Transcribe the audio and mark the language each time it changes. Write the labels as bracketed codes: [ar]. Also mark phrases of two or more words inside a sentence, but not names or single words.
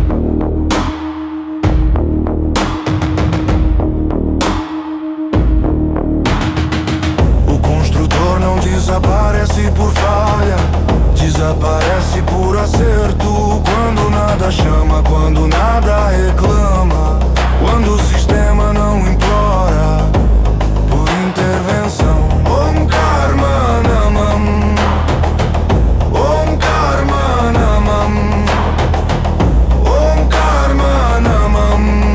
[pt] Desaparece por falha, desaparece por acerto. Quando nada chama, quando nada reclama, quando o sistema não implora por intervenção. [sa] Om Karma Namam, Om Karma Namam, Om Karma Namam.